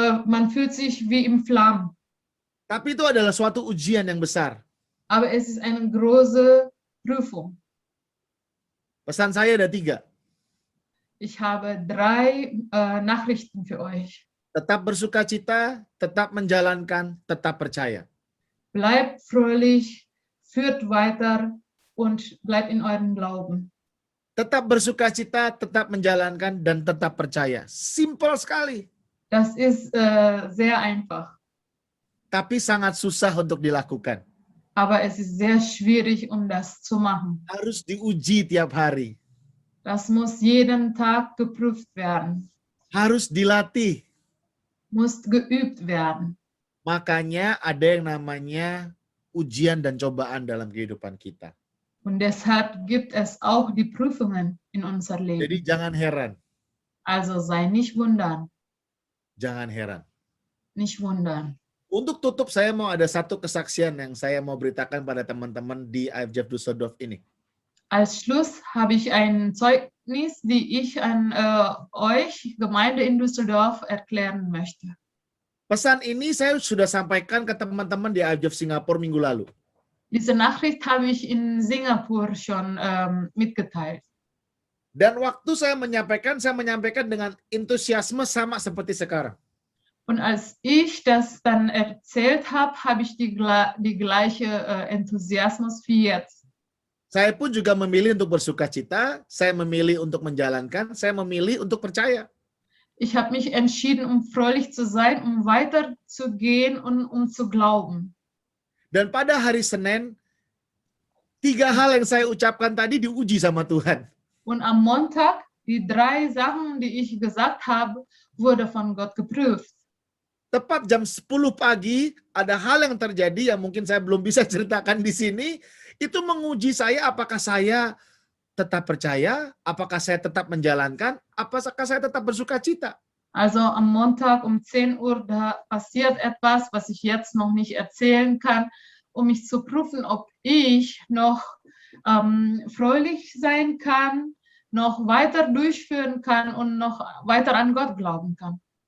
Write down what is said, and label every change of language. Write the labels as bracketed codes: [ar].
[de] Man fühlt sich wie im Flammen, [id] tapi itu adalah suatu ujian yang besar. [de] aber es ist eine große Prüfung. [id] Pesan saya ada 3. [de] Ich habe 3 Nachrichten für euch. [id] Tetap bersukacita, tetap menjalankan, tetap percaya. [de] Bleibt fröhlich, führt weiter und bleibt in eurem Glauben. [id] Tetap bersukacita, tetap menjalankan, dan tetap percaya. Simpel sekali. [de] Das ist sehr einfach, [id] Tapi sangat susah untuk dilakukan. [de] aber es ist sehr schwierig, das zu machen. [id] Harus diuji tiap hari. [de] Das muss jeden Tag geprüft werden, [id] Harus dilatih. [de] muss geübt werden. [id] Makanya ada yang namanya ujian dan cobaan dalam kehidupan kita. [de] Und deshalb gibt es auch die Prüfungen in unser Leben. [id] Jadi jangan heran. [de] Also sei nicht wundern, [id] Jangan heran. [de] nicht wundern. [id] Untuk tutup, saya mau ada satu kesaksian yang saya mau beritakan pada teman-teman di IJF Düsseldorf ini. [de] Als Schluss habe ich ein Zeugnis, die ich an euch, Gemeinde in Düsseldorf, erklären möchte. [id] Pesan ini saya sudah sampaikan ke teman-teman di IJF Singapura minggu lalu. [de] Diese Nachricht habe ich in Singapur schon mitgeteilt. [id] Dan waktu saya menyampaikan dengan antusiasme sama seperti sekarang. [de] Und als ich das dann erzählt habe, habe ich die gleiche Enthusiasmus wie jetzt. [id] Saya pun juga memilih untuk bersukacita, saya memilih untuk menjalankan, saya memilih untuk percaya. [de] Ich habe mich entschieden, fröhlich zu sein, weiterzugehen und zu glauben. [id] Dan pada hari Senin, 3 hal yang saya ucapkan tadi diuji sama Tuhan. [de] Und am Montag, die 3 Sachen, die ich gesagt habe, wurde von Gott geprüft. [id] Tepat jam 10 pagi, ada hal yang terjadi yang mungkin saya belum bisa ceritakan di sini, itu menguji saya apakah saya tetap percaya, apakah saya tetap menjalankan, apakah saya tetap bersukacita. [de] Also am Montag um 10 Uhr, da passiert etwas, was ich jetzt noch nicht erzählen kann, um mich zu prüfen, ob ich noch fröhlich sein kann, noch weiter durchführen kann und noch weiter an Gott glauben kann.